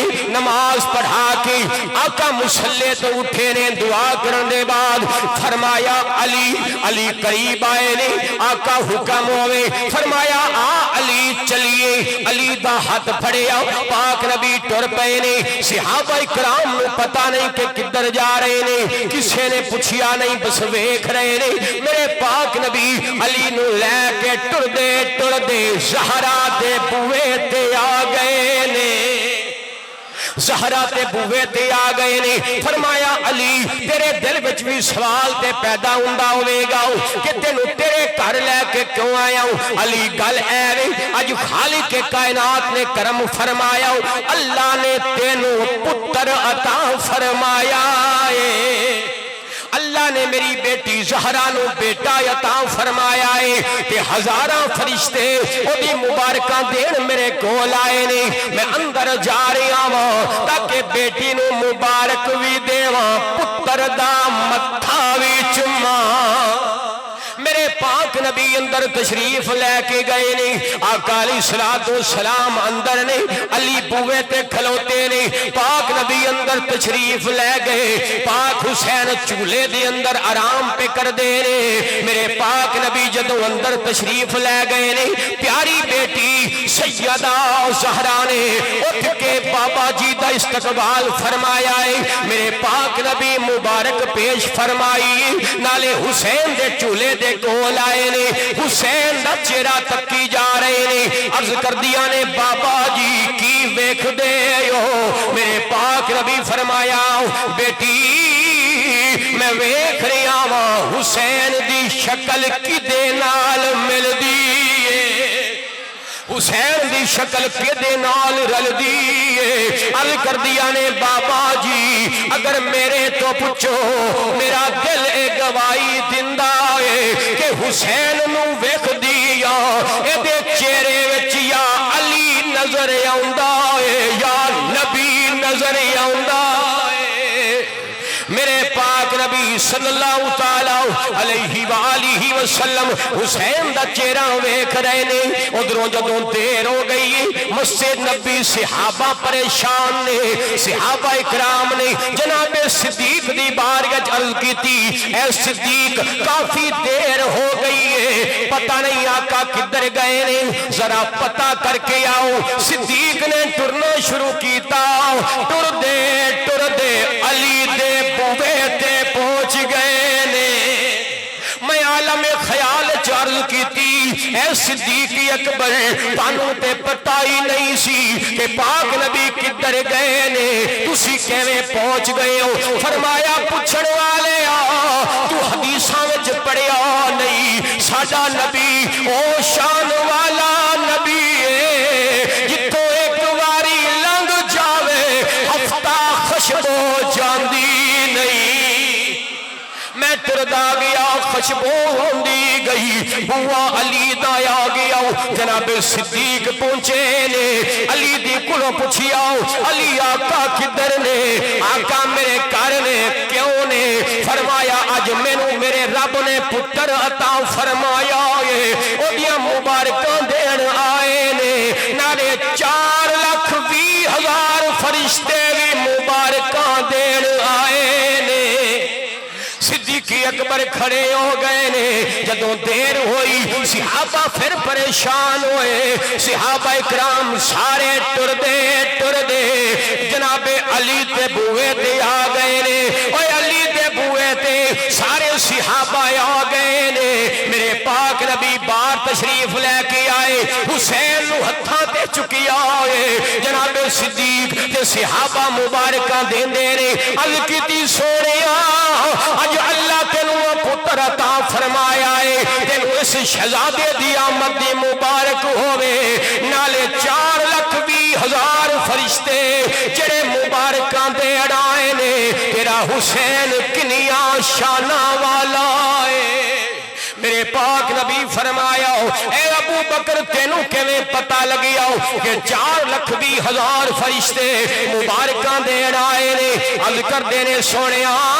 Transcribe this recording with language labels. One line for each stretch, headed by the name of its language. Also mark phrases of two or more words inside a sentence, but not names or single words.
Punjabi: نماز پڑھا کے آقا مصلی تو اٹھے نے، دعا کرن دے بعد فرمایا علی قریب آئے نے، آقا حکم ہوئے فرمایا علی چلیے، علی دا ہاتھ پھڑیا، پاک نبی ٹر پئے نے۔ صحابہ کرام نو پتہ نہیں کہ کدھر جا رہے نے، کسے نے پوچھیا نہیں، بس ویکھ رہے نے میرے پاک نبی علی نو لے کے ٹر دے زہرا دے بوئے تے آ گئے نے، زہرا تے بوئے تے آ گئے نے۔ فرمایا علی تیرے دل وچ بھی سوال تے پیدا ہوندا ہوے گا کہ تینوں تیرے گھر لے کے کیوں آیا ہوں؟ علی گل اے وے اج خالق کائنات نے کرم فرمایا، اللہ نے تینوں پتر عطا فرمایا ہے، اللہ نے میری بیٹی زہرا نو بیٹا عطا فرمایا ہے، کہ ہزاراں فرشتے او دی مبارکاں دین میرے کول آئے نے۔ میں اندر جا رہا ہوں تاکہ بیٹی نو مبارک بھی دیواں، پتر دا متھا بھی چوماں۔ میرے پاک نبی اندر تشریف لے کے گئے نے، آقا
Arabic: علیہ السلام
Punjabi: اندر نے، علی بوئے تے کھلوتے نے، پاک نبی اندر تشریف لے گئے، پاک حسین چولے دے اندر آرام پہ کر دے نے۔ میرے پاک نبی جدو اندر تشریف لے گئے نے، پیاری بیٹی سیدہ زہرا نے اٹھ کے بابا جی دا استقبال فرمایا ہے، میرے پاک نبی مبارک پیش فرمائی، نالے حسین دے چولے دے کول آئے نے، حسین دا چہرہ تکی جا رہے نے عرض کر دیا نے بابا جی کی ویکھ دے ہو میرے پاک نبی فرمایا بیٹی میں ویکھ رہا ہاں حسین دی شکل کدے نال ملدی حسین دی شکل کدے نال رلدی عرض کر دیا نے بابا جی اگر میرے تو پوچھو میرا دل اے گواہی دیندا ہے کہ حسین نو ویکھ دیا اے دے چہرے وچ یا علی نظر آوندا ہے یا نبی نظر آوندا ہے میرے پاک نبی
Arabic: صلی اللہ تعالی علیہ وآلہ وسلم
Punjabi: حسین دا چہرہ ویکھ رہے نے ادھروں جدوں دیر ہو گئی مسجد نبی صحابہ پریشان نے صحابہ اکرام نے جناب صدیق دی بارگاہ عرض کی تھی اے صدیق کافی دیر ہو گئی ہے پتہ نہیں آقا کدھر گئے نے ذرا پتہ کر کے آؤ صدیق نے ٹرنا شروع کیتا ٹر دے علی دے بوے تے پہنچ گئے نے میں عالم خیال عرض کی تھی اے صدیق اکبر تانوں تے پتہ ہی نہیں سی کہ پاک نبی کدھر گئے نے تسی کیویں پہنچ گئے ہو فرمایا پوچھن والے تو حدیثاں وچ پڑھیا نہیں ساڈا نبی او شان والا نبی ہے جتوں ایک واری لنگ جاوے ہفتہ خوشبو جاندی میں ٹردا گیا خوشبو ہوندی گئی بوا علی دا آ گیا جناب صدیق پہنچے نے علی دی کولوں پوچھیا علی آقا کدھر نے آقا میرے گھر نے کیوں نے فرمایا اج مینوں میرے رب نے پتر عطا فرمایا ہے اودیاں مبارکاں دین آئے نے نالے 4,20,000 فرشتے بھی مبارکاں دین آئے نے صدیق اکبر کھڑے ہو گئے نے جدوں دیر ہوئی صحابہ پھر پریشان ہوئے صحابہ اکرام سارے ٹر دے جناب علی تے بوئے تے آ گئے نے اوے علی تے بوئے تے سارے صحابہ آ گئے نے میرے پاک نبی بار تشریف لے کے آئے حسین نو ہتھاں تے چکیا ہوئے جناب صدیق تے صحابہ مبارکاں دیندے نے عرض کیتی سونیا اج اللہ تینوں پتر عطا فرمایا ہے تینوں اس شہزادے دی آمد دی مبارک ہوئے نالے 4,20,000 فرشتے جڑے مبارکاں دے اڑائے نے تیرا حسین کنیا شانہ والا ہے میرے پاک نبی فرمایا اے ابو بکر تینوں کیویں پتہ لگیا کہ 4,20,000 فرشتے مبارکاں دے اڑائے نے عرض کردے نے سونیا